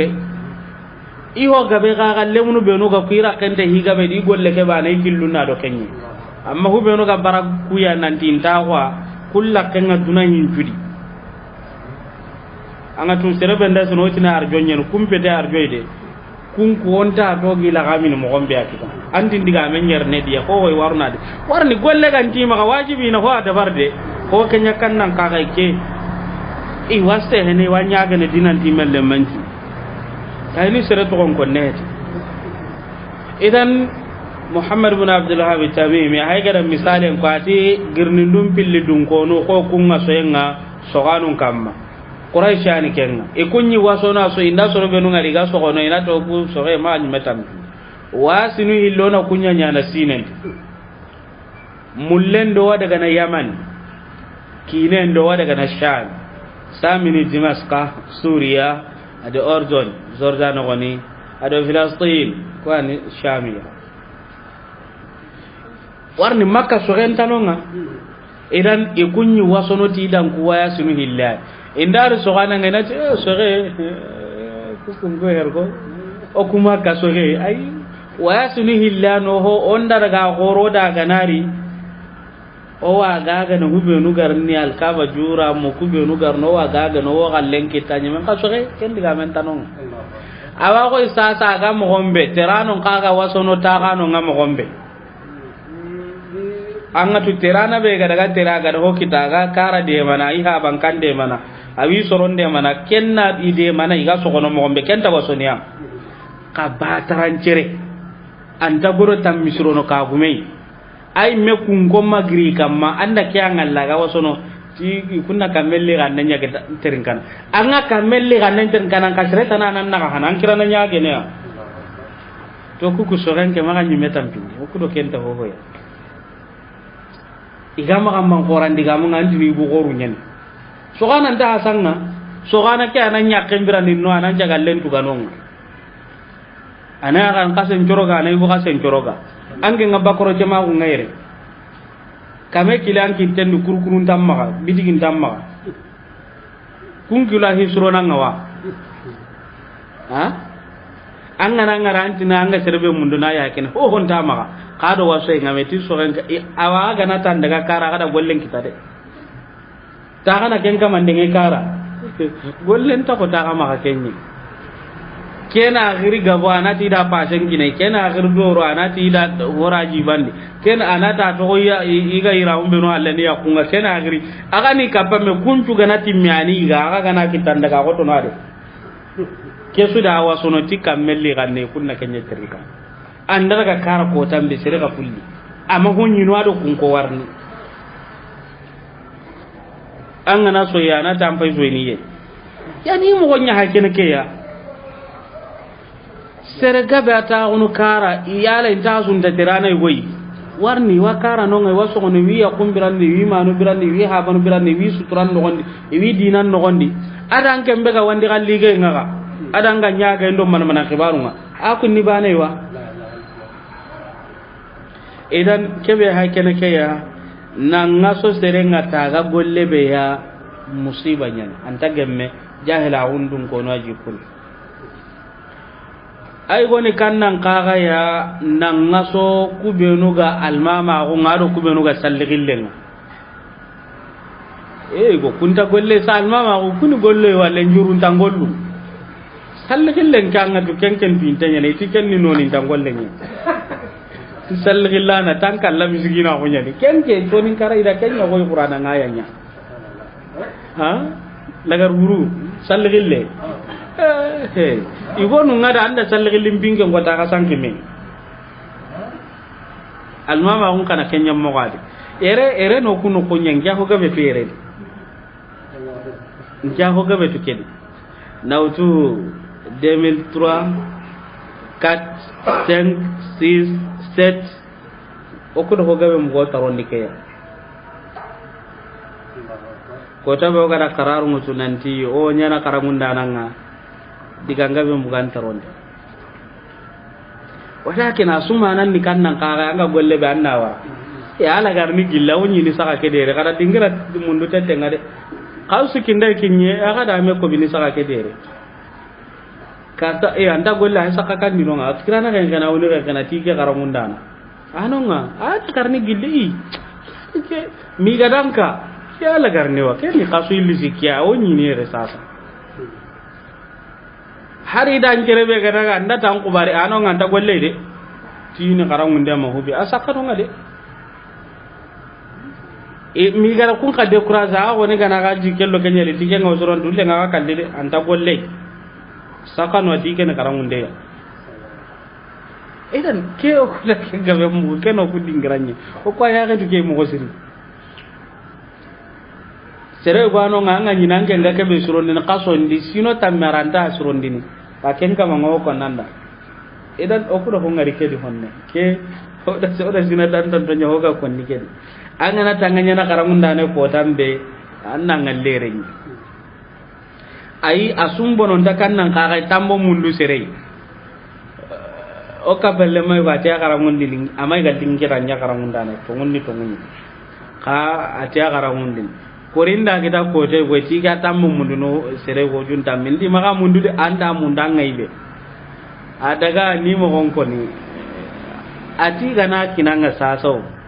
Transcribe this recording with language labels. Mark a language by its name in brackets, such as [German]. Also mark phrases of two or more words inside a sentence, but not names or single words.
[Soninke] gabe ga lemunu beno ga kuira kente higabe di golle ke bana ikilluna do kenyi amma hu beno ga barak kuya nanti ntawa kulla kenga dunan judi anga tun serebe nda sono tina arjonyen kumpete arjoide kun ko onta to gila gamin mo gombe akita andi ndiga men yerne dia ko way warnade warni golle gan tima ga wajibi na ho ada barde ko kenya kannan ka ga ke i waste hene wanya ga ne dinan timel le manji tayni sere to kon net idan muhammad ibn abdullah bin tamimi hay ga misalen ko ati girnindum pilli dun ko no ko kunga soyenga soganun kamma quraishani kenga e kunni wasona so inda so be nunga riga so gono ina to bu so e ma metam wasinu hillona kunya nyana sinen mullendo wa daga na yaman kinendo wa daga na sham samini dimaska suriya ade ordon jordan goni ade filastin kwani shamiya warni makka so rentanonga idan e kunni wasono ti dan ku waya sinu hillai indar sogana ngena te soge kukungo hergo o kuma ka soge ay waya sunu hillano ho onda daga goro daga nari o wa gaga no hubenu garni alkaba jura mo kubenu garno wa gaga no wa gallen kitanya men ka soge ken diga men tanon awa ko sasa ga mo gombe terano kaga wasono tagano ngam gombe anga tu terana be ga daga teraga ho kitaga kara de mana iha bankan de mana awi soronde mana kenna ide mana iga sogono mo gombe kenta wasonia ka bataran cere anda goro tam misrono ka gumei ay me kungo magri kamma anda kya ngalla ga wasono ti kunna kamelle ga nanya ke terinkan anga kamelle ga nanya terinkan ka sere tanan na ka hanan kirana nya ge ne to ku ku soren ke maga nyime tampi o ku do kenta ho ya igama kam man qoran diga mo ngandi ni bu goru nyen sogana nda hasanga so gana ke anan nyakken birani no anan jagallen tuganon ana kan kasen coroga ana ibu kasen coroga ange ngabakoro cema ko ngaire kame kilan kinten du kurkurun tamma bidigin tamma kun kila hisrona ngawa ha angana ngara antina anga serbe mundu na yakin ho hon tamma kado wasai ngameti so ren awa gana tan daga kara kada gollen kita de ta kana kenka mandenge kara gollen ta ko ta kama ka kenyi kena akhiri gabo anati da pasen kine kena akhir doro anati da horaji bandi kena anata to ya iga ira umbe no alle ni yakunga kena akhiri aga ni kapame kuncu ganati miani ga aga gana kitanda ka ko to no ade kesu da wasono tikka melli ganne kunna kenya terika andara ka kara ko tambe sere ka fulli amma hunyi no ado kun ko warni an gana so ya na tampai so ni ye yani mo gonya hakene ke ya sere gabe ata unu kara iyala inta sun da tirana goyi warni wa kara no ngai waso no wi yakum birandi wi manu birandi wi habanu birandi wi suturan no gondi wi dinan no gondi adan kembe ga wandi galli ge ngaga adan ga nyaga ndo man man khibarunga aku ni bane wa idan kebe hakene ke ya nan ngaso sere ngata ga golle be ya musiba nyan anta gemme jahila undun ko no ajikul ay goni kannan kaga ya nan ngaso kubenu ga almama ko ngado kubenu ga salligillen go kunta golle sa almama ko kuni golle wala njurun tangollu salligillen kanga to kenken pintanya ne tiken ni noni tangolle ni salligillana tankal la misigina ko nyani kenke to nin kara ida kenya ko qur'ana ngayanya ha lagar guru salligille igonu ngada anda salligillim binge ngota ka sankime almama on kana kenya mo gadi ere no kunu ko nyanga ko gabe fere njaho gabe to kedi nautu 2003 4 5 6 7 okudo ko gabe mo tarondi ke ko tabe o gara kararu mutu nanti o nyana karamunda nanga diganga be mugan taronde walakin asuma nan ni kannan kaga anga golle be annawa ya ala garni gilla woni ni saka kedere kada dingira mundu tete ngade kausu kinda kinye aga da me ko bini saka kedere kata anda golle ay saka kan ni nonga kirana kan kana woni kana tige karamunda anonga ata karni gilli mi gadanka ya ala garni wa keni kasu illi sikia woni ni resasa hari dan kerebe gadaga anda tan kubari ano nganta golle de tini karangunde ma hobi asaka no ngade mi gara kun ka décourager a woni gana ga jikello kenyele tige ngawsoron dulle ngaga kalde de anta golle saka no dige ne karangunde ya idan ke o kula ke gabe mu ke no kudin granye o ko ya ga dige mu gosiri sere bano nganga nyinange ngake be surondi na kaso ndi sino tamaranda surondi ni paken kama ngo ko nanda idan okudo ko ngari kedi honne ke oda sina dan tan to nyoga ko ni kedi angana tanganya na karamunda ne ko tambe anna ngallere ni ai asumbo non takan nan kaga tambo mundu sere o ka belle mai ba ta karamundi ling amai ga dingira nya karamunda ne to ngonni ka atia karamundi korinda kita ko te go tiga tammu mundu no sere go junta mindi maka mundu de anda mundanga ibe adaga ni mo gonko ni ati gana kinanga saso